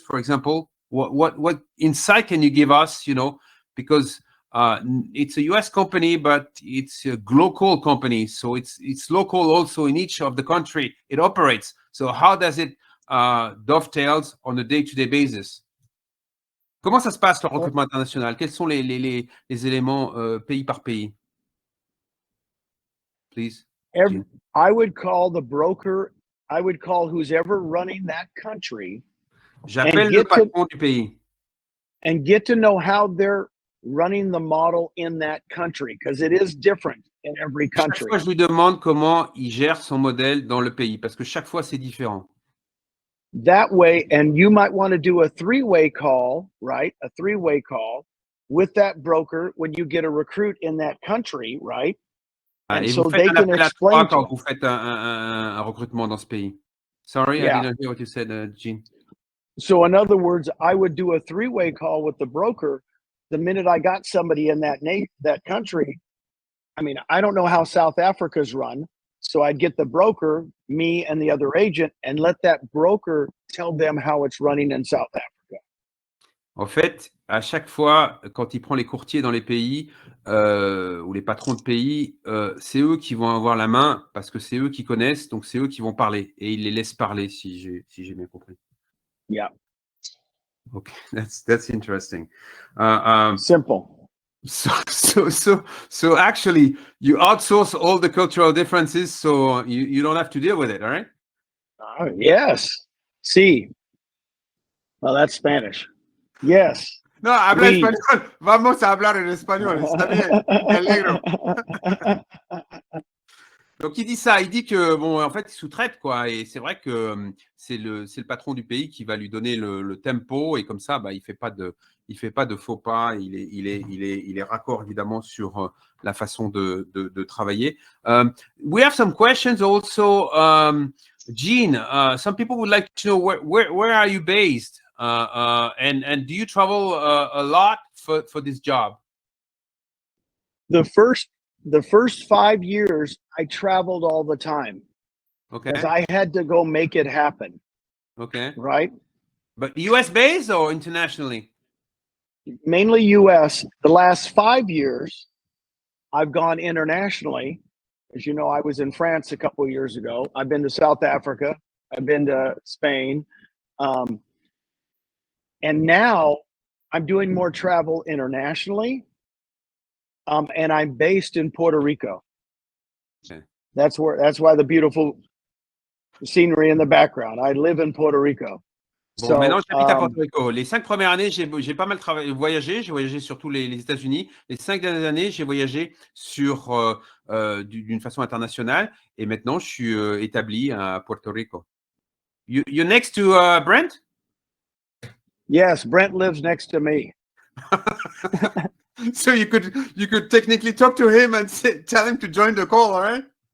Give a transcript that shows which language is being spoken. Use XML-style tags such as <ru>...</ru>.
<en>For example, what insight can you give us? You know, because it's a US company, but it's a global company, so it's local also in each of the country it operates. So how does it dovetails on a day-to-day basis?</en> <fr>Comment ça se passe le recrutement international? Quels sont les éléments pays par pays?</fr> <en>Please. I would call the broker. I would call who's ever running that country.</en> <fr>J'appelle le patron du pays.</fr> <en>And get to know how they're running the model in that country, because it is different in every country.</en> <fr>Chaque fois, je lui demande comment il gère son modèle dans le pays, parce que chaque fois, c'est différent.</fr> <en>That way, and you might want to do a three-way call, right? A three-way call with that broker when you get a recruit in that country, right? And so they can explain</en> <fr>quand vous faites un recrutement dans ce pays.</fr> <en>Sorry, I didn't hear what you said, Gene. So in other words, I would do a three-way call with the broker. The minute I got somebody in that country, I mean, I don't know how South Africa's run. So I'd get the broker, me and the other agent, and let that broker tell them how it's running in South Africa.</en> <fr>En fait, à chaque fois, quand il prend les courtiers dans les pays ou les patrons de pays, c'est eux qui vont avoir la main parce que c'est eux qui connaissent, donc c'est eux qui vont parler et il les laisse parler si j'ai bien compris.</fr> <en>Yeah. Okay, that's interesting. Simple. So actually, you outsource all the cultural differences, so you don't have to deal with it, all right? Yes. Sí. Well, that's Spanish. Yes.</en> <es>No, habla español. Vamos a hablar en español. Está bien. Me alegro.</es> <fr>Donc, il dit ça. Il dit que, bon, en fait, il sous-traite, quoi. Et c'est vrai que c'est le patron du pays qui va lui donner le tempo. Et comme ça, bah, il fait pas de faux pas. Il est raccord, évidemment, sur la façon de travailler.</fr> <en>We have some questions also. Gene, some people would like to know where are you based? And do you travel a lot for this job? The first 5 years, I traveled all the time. Okay. Because I had to go make it happen. Okay. Right? But US based or internationally? Mainly US. The last 5 years, I've gone internationally. As you know, I was in France a couple of years ago. I've been to South Africa. I've been to Spain. And now I'm doing more travel internationally. And I'm based in Puerto Rico. Okay. That's why the beautiful scenery in the background. I live in Puerto Rico.</en> <fr>Bon, maintenant, j'habite à Porto Rico. Les 5 premières années, j'ai pas mal voyagé. J'ai voyagé sur tous les États-Unis. Les 5 dernières années, j'ai voyagé d'une façon internationale. Et maintenant, je suis établi à Puerto Rico.</fr> <en>You're next to Brent? Yes, Brent lives next to me. So you could technically talk to him and tell him to join the call, all right?</en>